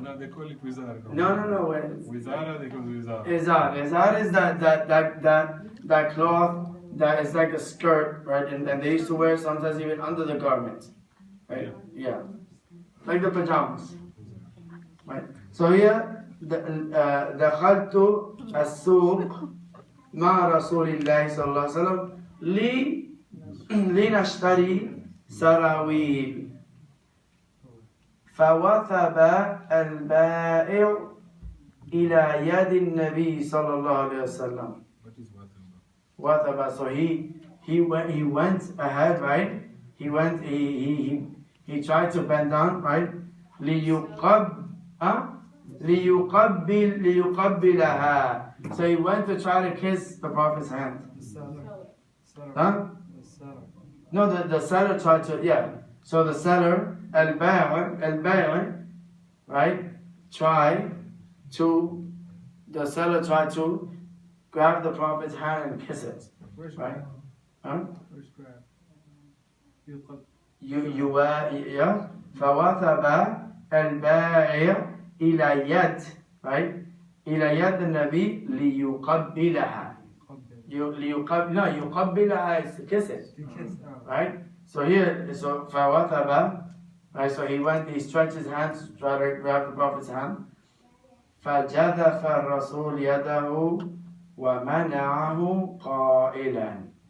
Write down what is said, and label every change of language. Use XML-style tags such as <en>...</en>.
<en>No, they call it wizard. No. Wizara, they call it wizard. Izar is that cloth that is like a skirt, right? And they used to wear sometimes even under the garment, right? Yeah, like the pajamas, right? So here,</en> <ar>دخلت السوق مع رسول الله صلى الله عليه وسلم لنشتري سراويل فوثب البائع إلى يد النبي صلى الله عليه وسلم.</ar> <en>What is Wathaba. So he went ahead, right? He tried to bend down, right?</en> <ar>ليقبلها.</ar> <en>So he went to try to kiss the Prophet's hand. Huh? No, the seller tried to, yeah. So the seller, al-bay', right? The seller tried to grab the Prophet's hand and kiss it. Right? Huh? Where's grab? Yeah.</en> <ar>فوثب البائع إلى يد, right? إلى يد النبي ليقبلها.</ar> <en>يقبلها is to kiss it. Right? So here, فوثب, right? So he stretched his hands to try to grab the Prophet's hand.</en> <ar>فجذف الرسول يده ومنعه قائلا.</ar>